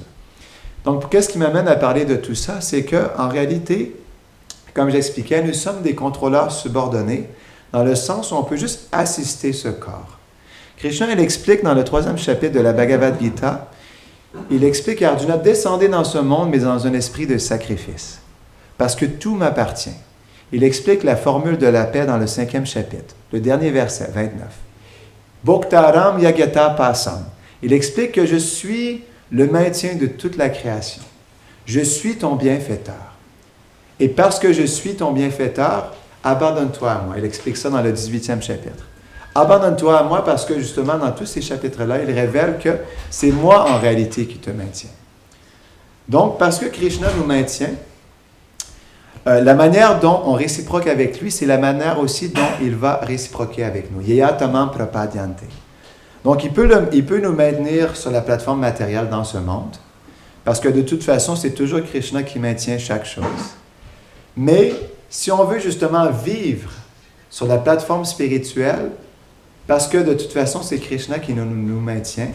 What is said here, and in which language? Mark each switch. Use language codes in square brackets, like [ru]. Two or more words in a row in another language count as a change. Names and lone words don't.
[fr] Donc, qu'est-ce qui m'amène à parler de tout ça? C'est qu'en réalité, comme j'expliquais, nous sommes des contrôleurs subordonnés dans le sens où on peut juste assister ce corps. Krishna, il explique dans le 3e chapitre de la Bhagavad Gita, il explique à Arjuna, descendez dans ce monde, mais dans un esprit de sacrifice, parce que tout m'appartient. Il explique la formule de la paix dans le 5e chapitre, le dernier verset, 29. [sa] Bhoktaram yagata pasam. [fr] Il explique que je suis le maintien de toute la création. Je suis ton bienfaiteur. Et parce que je suis ton bienfaiteur, abandonne-toi à moi. Il explique ça dans le 18e chapitre. Abandonne-toi à moi parce que justement, dans tous ces chapitres-là, il révèle que c'est moi en réalité qui te maintiens. Donc, parce que Krishna nous maintient, la manière dont on réciproque avec lui, c'est la manière aussi dont il va réciproquer avec nous. [sa] Yeyatamam prapadyante. [fr] Donc, il peut nous maintenir sur la plateforme matérielle dans ce monde, parce que de toute façon, c'est toujours Krishna qui maintient chaque chose. Mais si on veut justement vivre sur la plateforme spirituelle, parce que de toute façon, c'est Krishna qui nous maintient,